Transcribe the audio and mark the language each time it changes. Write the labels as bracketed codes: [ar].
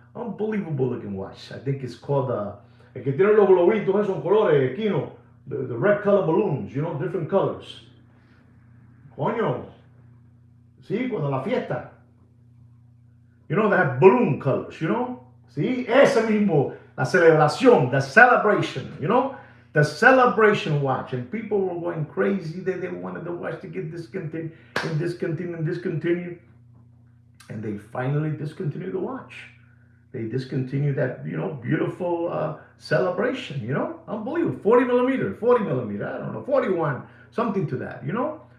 [en] Unbelievable looking watch. I think it's called [es] el que tiene los globitos esos colores, [en] Kino. The red color balloons, you know, different colors. Coño. [es] Sí, cuando la fiesta. [en] You know, they have balloon colors, you know? [es] Sí, ese mismo, la celebración, [en] the celebration, you know? The celebration watch. And people were going crazy that they wanted the watch to get discontinued and discontinued. And they finally discontinued the watch. They discontinued that, you know, beautiful celebration, you know? Unbelievable. 40 millimeter, I don't know, 41, something to that, you know?